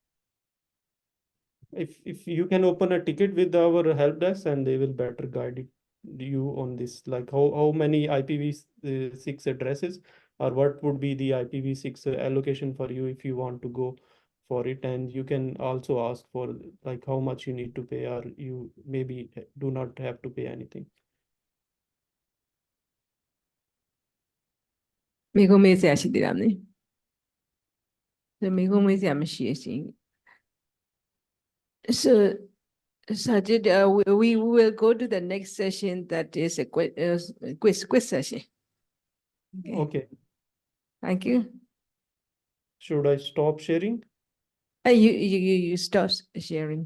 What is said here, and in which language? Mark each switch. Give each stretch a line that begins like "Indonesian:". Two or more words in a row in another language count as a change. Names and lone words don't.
English: If you can open a ticket with our help desk and they will better guide you on this, like how many IPv6 addresses or what would be the IPv6 allocation for you if you want to go for it, and you can also ask for like how much you need to pay, or you maybe do not have to pay anything.
Burmese: မိကုံးမေးစရာရှိသေးတာမလဲမိကုံးမေးစရာမရှိရှင်
English: So Sajid, we will go to the next session, that is a quiz session. Okay, Thank you. should I stop sharing? You stop sharing, please.